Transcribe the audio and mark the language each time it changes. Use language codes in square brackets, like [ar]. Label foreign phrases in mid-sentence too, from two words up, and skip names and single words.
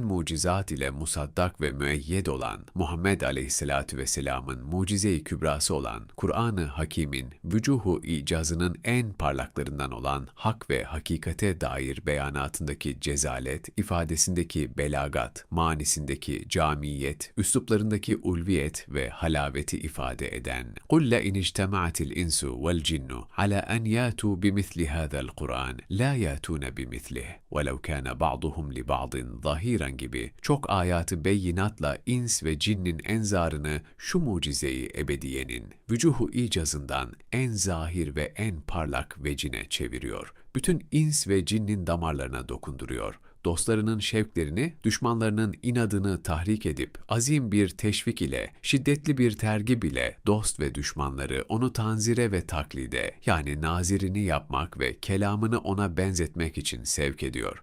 [tr] mucizat ile musaddak ve müeyyed olan Muhammed Aleyhisselatü Vesselam'ın mucize-i kübrası olan Kur'an-ı Hakîm'in vücuhu icazının en parlaklarından olan hak ve hakikate dair beyanatındaki cezalet, ifadesindeki belagat, manisindeki camiyet, üsluplarındaki ulviyet ve halaveti ifade eden [ar] قُلَّ اِنْ اجْتَمَعَتِ الْاِنْسُ وَالْجِنُّ عَلَى أَنْ يَاتُوا بِمِثْلِ هَذَا الْقُرْآنِ لَا يَاتُونَ بِمِثْلِهِ وَلَوْ كَانَ بَعْضُهُمْ لِبَعْضٍ ظَهِيرًا [tr] gibi çok ayatı beyinatla ins ve cinnin enzarını şu mucizeyi ebediyenin vücuhu icazından en zahir ve en parlak vecine çeviriyor. Bütün ins ve cinnin damarlarına dokunduruyor. Dostlarının şevklerini, düşmanlarının inadını tahrik edip, azim bir teşvik ile, şiddetli bir tergib ile dost ve düşmanları onu tanzire ve taklide, yani nazirini yapmak ve kelamını ona benzetmek için sevk ediyor.